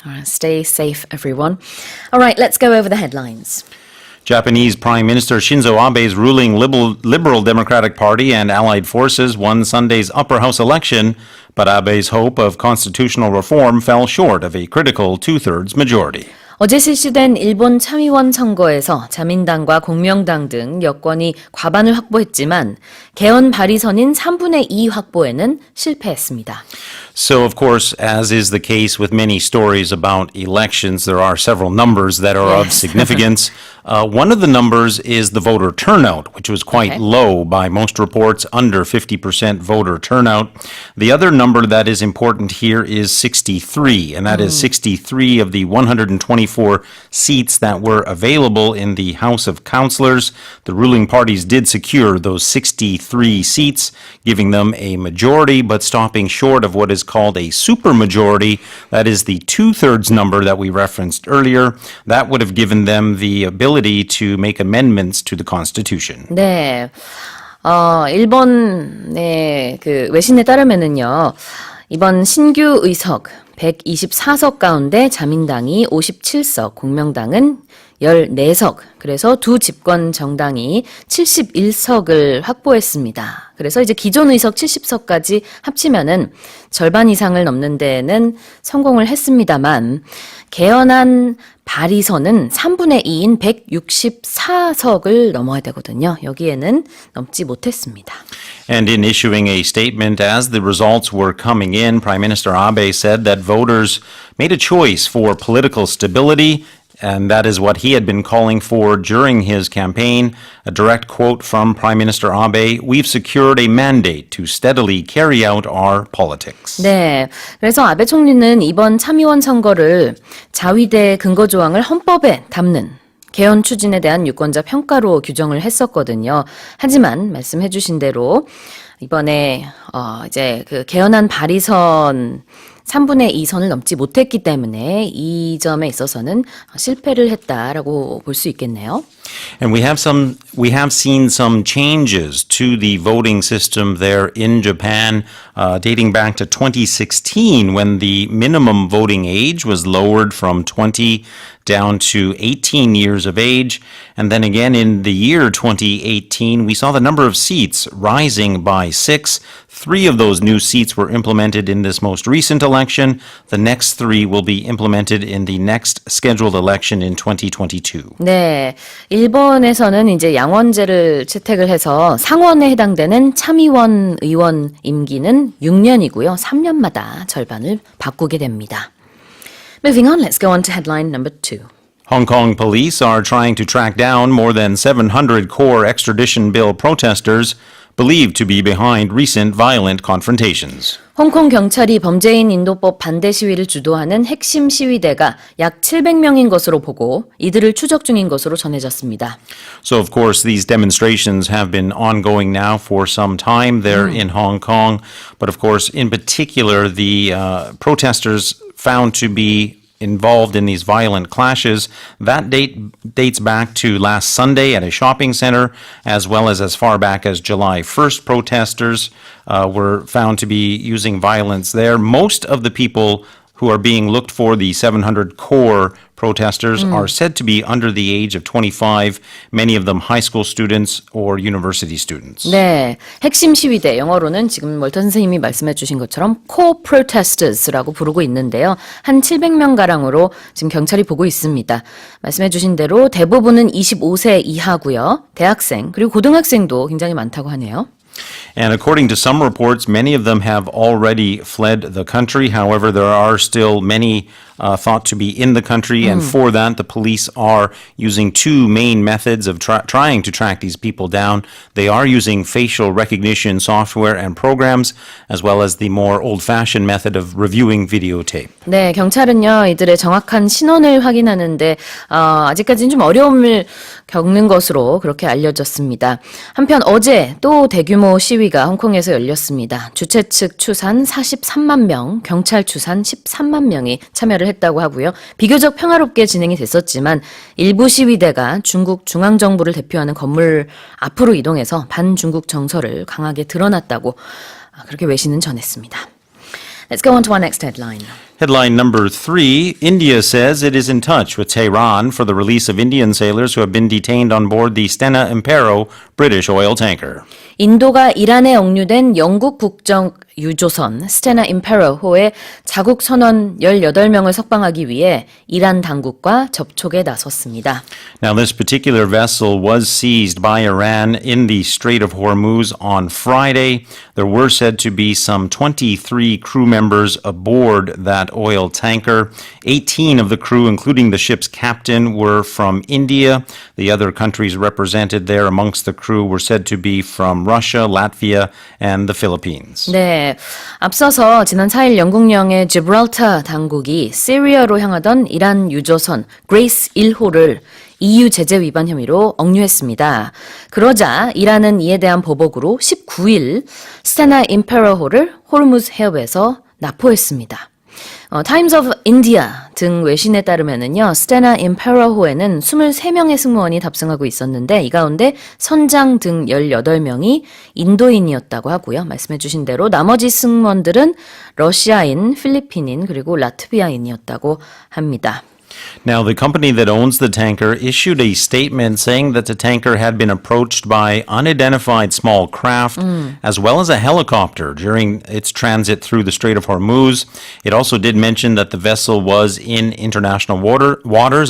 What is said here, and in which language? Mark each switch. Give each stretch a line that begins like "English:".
English: All right, stay safe, everyone. All right, let's go over the headlines. Japanese Prime Minister Shinzo Abe's ruling Liberal Democratic Party and allied forces won Sunday's upper house election, but Abe's hope of constitutional reform fell short of a critical two-thirds majority.
Korean: 어제 실시된 일본 참의원 선거에서 자민당과 공명당 등 여권이 과반을 확보했지만 개헌 발의선인 3분의 2 확보에는 실패했습니다.
English: So, of course, as is the case with many stories about elections, there are several numbers that are of significance. One of the numbers is the voter turnout, which was quite low by most reports, under 50% voter turnout. The other number that is important here is 63, and that is 63 of the 124 seats that were available in the House of Councilors. The ruling parties did secure those 63 seats, giving them a majority, but stopping short of what is called a supermajority. That is the two-thirds number that we referenced earlier. That would have given them the ability to make amendments to the Constitution.
Korean: 네, 일본의 그 외신에 따르면은요, 이번 신규 의석 124석 가운데 자민당이 57석, 공명당은 14석, 그래서 두 집권 정당이 71석을 확보했습니다. 그래서 이제 기존 의석 70석까지 합치면은 절반 이상을 넘는 데는 성공을 했습니다만 개헌안 발의선은 3분의 2인 164석을 넘어야 되거든요. 여기에는 넘지 못했습니다.
English: And in issuing a statement as the results were coming in, Prime Minister Abe said that voters made a choice for political stability, and that is what he had been calling for during his campaign. A direct quote from Prime Minister Abe, "We've secured a mandate to steadily carry out our politics."
Korean: 네, 그래서 아베 총리는 이번 참의원 선거를 자위대 근거조항을 헌법에 담는 개헌 추진에 대한 유권자 평가로 규정을 했었거든요. 하지만 말씀해 주신 대로 이번에 이제 그 개헌안 발의선 3분의 2 선을 넘지 못했기 때문에 이 점에 있어서는 실패를 했다라고 볼 수 있겠네요.
English: And we have seen some changes to the voting system there in Japan, dating back to 2016 when the minimum voting age was lowered from 20 down to 18 years of age. And then again in the year 2018, we saw the number of seats rising by 6. 3 of those new seats were implemented in this most recent election. The next 3 will be implemented in the next scheduled election in 2022.
Korean: 네, 일본에서는 이제 양원제를 채택을 해서 상원에 해당되는 참의원 의원 임기는 6년이고요. 3년마다 절반을 바꾸게 됩니다.
English: Moving on, let's go on to headline number 2. Hong Kong police are trying to track down more than 700 core extradition bill protesters believed to be behind recent violent confrontations.
Korean: 홍콩 경찰이 범죄인 인도법 반대 시위를 주도하는 핵심 시위대가 약 700명인 것으로 보고 이들을 추적 중인 것으로 전해졌습니다.
English: So of course these demonstrations have been ongoing now for some time there in Hong Kong, but of course in particular the protesters found to be involved in these violent clashes. That dates back to last Sunday at a shopping center, as well as far back as July 1st. Protesters were found to be using violence there. Most of the people who are being looked for, the 700 core protesters, are said to be under the age of 25, many of them high school students or university students.
Korean: 네, 핵심 시위대, 영어로는 지금 월터 선생님이 말씀해 주신 것처럼
English: core protesters
Korean: 라고 부르고 있는데요. 한 700명가량으로 지금 경찰이 보고 있습니다. 말씀해 주신 대로 대부분은 25세 이하고요. 대학생, 그리고 고등학생도 굉장히 많다고 하네요.
English: And according to some reports, many of them have already fled the country. However, there are still many thought to be in the country. And for that, the police are using two main methods of trying to track these people down. They are using facial recognition software and programs, as well as the more old-fashioned method of reviewing videotape.
Korean: 네, 경찰은요, 이들의 정확한 신원을 확인하는데 아직까지는 좀 어려움을 겪는 것으로 그렇게 알려졌습니다. 한편 어제 또 대규모 시위가 홍콩에서 열렸습니다. 주최 측 추산 43만 명, 경찰 추산 13만 명이 참여를 했다고 하고요. 비교적 평화롭게 진행이 됐었지만 일부 시위대가 중국 중앙정부를 대표하는 건물 앞으로 이동해서 반중국 정서를 강하게 드러났다고 그렇게 외신은 전했습니다.
English: Let's go on to our next headline. Headline number 3, India says it is in touch with Tehran for the release of Indian sailors who have been detained on board the Stena Impero British oil tanker.
Korean: 인도가 이란에 억류된 영국 국적 유조선 스테나 임페러호의 자국 선원 18명을 석방하기 위해 이란 당국과 접촉에 나섰습니다.
English: Now this particular vessel was seized by Iran in the Strait of Hormuz on Friday. There were said to be some 23 crew members aboard that oil tanker. 18 of the crew, including the ship's captain, were from India. The other countries represented there amongst the crew were said to be from Russia, Latvia, and the Philippines.
Korean: 네, 앞서서 지난 4일 영국령의 지브랄타 당국이 시리아로 향하던 이란 유조선 그레이스 1호를 EU 제재 위반 혐의로 억류했습니다. 그러자 이란은 이에 대한 보복으로 19일 스테나 임페러호를 호르무즈 해협에서 납포했습니다. 타임스 오브 인디아 등 외신에 따르면은요, 스테나 임페러호에는 23명의 승무원이 탑승하고 있었는데 이 가운데 선장 등 18명이 인도인이었다고 하고요. 말씀해 주신 대로 나머지 승무원들은 러시아인, 필리핀인 그리고 라트비아인이었다고 합니다.
English: Now, the company that owns the tanker issued a statement saying that the tanker had been approached by unidentified small craft as well as a helicopter during its transit through the Strait of Hormuz. It also did mention that the vessel was in international waters.